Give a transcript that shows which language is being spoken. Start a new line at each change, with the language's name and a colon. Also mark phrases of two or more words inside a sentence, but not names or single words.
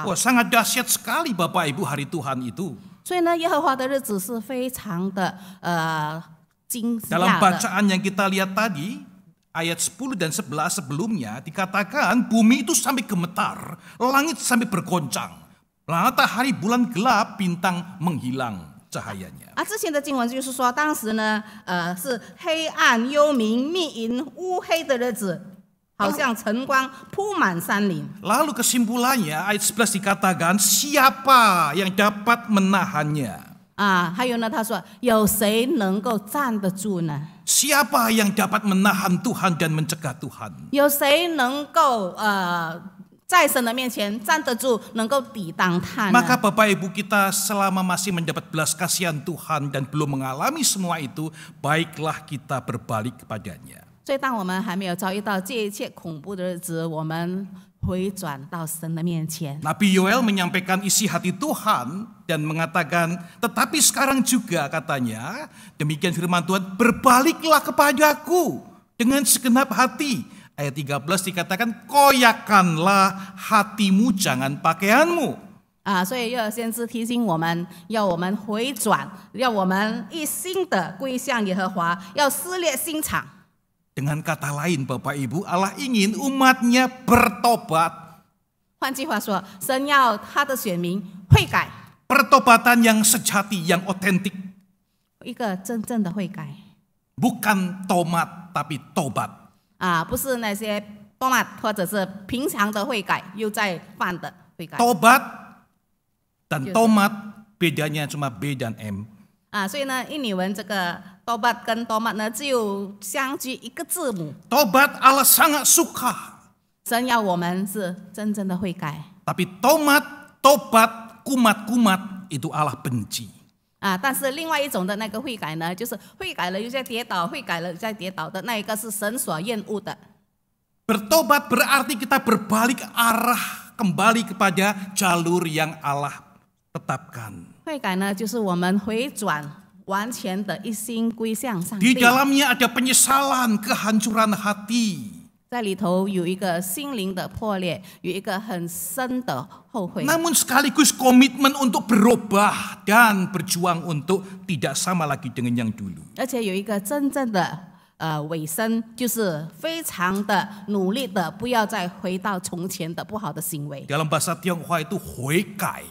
Indonesian: Wah, sangat dahsyat sekali Bapak Ibu hari Tuhan itu.
Chinese: 所以呢，耶和华的日子是非常的惊
Indonesian: Dalam
Chinese: 讶的。
Indonesian: bacaan yang kita lihat tadi, ayat 10 dan 11 sebelumnya dikatakan bumi itu sampai gemetar, langit sampai bergoncang. Matahari bulan gelap, bintang menghilang cahayanya.
Chinese: 之前的经文就是说，当时呢，是黑暗、幽冥、密云、乌黑的日子，好像晨光铺满山林。
Indonesian: Lalu kesimpulannya ayat 11 dikatakan siapa yang dapat menahannya?
Chinese: 还有呢，他说有谁能够站得住呢？
Indonesian: Siapa yang dapat menahan Tuhan dan mencegah Tuhan?
Chinese: 有谁能够在神的面前站得住，能够抵挡他呢？
Indonesian: Maka Bapak Ibu kita selama masih mendapat belas kasihan Tuhan dan belum mengalami semua itu, baiklah kita berbalik kepadanya.
Chinese: 所以，当我们还没有遭遇到这一切恐怖的日子，我们回转到神的面前。
Indonesian: Nabi Yoel menyampaikan isi hati Tuhan dan mengatakan, tetapi sekarang juga katanya, demikian firman Tuhan, berbaliklah kepadaku dengan segenap hati. Ayat 13 dikatakan, koyakanlah hatimu, jangan pakaianmu.
Chinese: 所以约珥先知提醒我们，要我们回转，要我们一心的归向耶和华，要撕裂心肠。
Indonesian: Dengan kata lain Bapak Ibu, Allah ingin umatnya bertobat.
Chinese: 换句话说，神要他的选民悔改，
Indonesian: Pertobatan yang sejati, yang otentik.
Chinese: 一个真正的悔改，
Indonesian: Bukan tomat tapi tobat.
Chinese: 不是那些多玛或者是平常的悔改又在犯的悔改。
Indonesian: Tobat dan tomat bedanya cuma B dan M.
Chinese: 所以呢，印尼文这个多巴跟多玛呢，只有相距一个字母。
Indonesian: Tobat Allah sangat suka.
Chinese: 神要我们是真正的悔改。
Indonesian: Tapi tobat, kumat itu Allah benci.
Chinese: 但是另外一种的那个悔改呢，就是悔改了又再跌倒，悔改了又再跌倒的那一个是神所厌恶的。
Indonesian: Bertobat berarti kita berbalik arah kembali kepada jalur yang Allah tetapkan.
Chinese: 悔改呢，就是我们回转，完全的一心归向上
Indonesian: Di
Chinese: 帝。
Indonesian: dalamnya ada penyesalan, kehancuran hati.
Chinese: 在里头有一个心灵的破裂，有一个很深的后悔。
Indonesian: Namun sekaligus komitmen untuk berubah dan berjuang untuk tidak sama lagi dengan yang dulu.
Chinese: 而且有一个真正的尾声，就是非常的努力的，不要再回到从前的不好的行为。
Indonesian: Dalam bahasa Tionghoa itu huikai.